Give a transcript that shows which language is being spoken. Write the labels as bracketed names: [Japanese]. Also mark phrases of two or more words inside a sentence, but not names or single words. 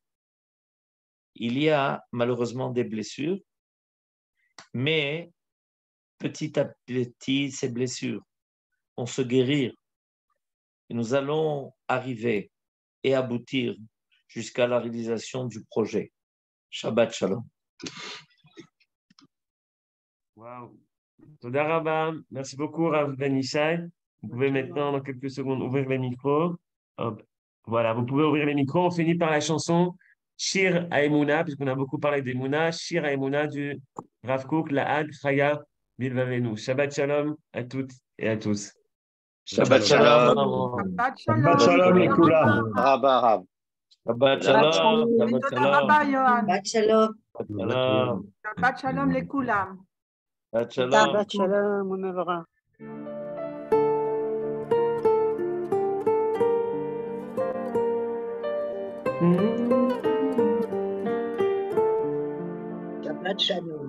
[French] Il y a malheureusement des blessures, mais petit à petit, ces blessures vont se guérir. Et nous allons arriver et aboutir jusqu'à la réalisation du projet. [Hebrew] שבת שלום. Wow. תודה רבה. [French] Merci beaucoup, Rav Ben Ishai. Vous pouvez maintenant, dans quelques secondes, ouvrir les micros. Hop. Voilà, vous pouvez ouvrir les micros. On finit par la chanson Shir Haemouna, puisqu'on a beaucoup parlé d'Emouna. Shir Haemouna du Rav Kook, Laad, Chaya, Bilvavenu. [Hebrew] שבת שלום [French] à toutes et à tous. [Hebrew] שבת שלום. Shabbat שבת שלום לכולם. Rabba Rab. שבת שלום. שבת שלום. Shabbat Shalom. Shalom. שבת שלום לכולם. שבת שלום. שבת שלום ומברך. שבת שלום.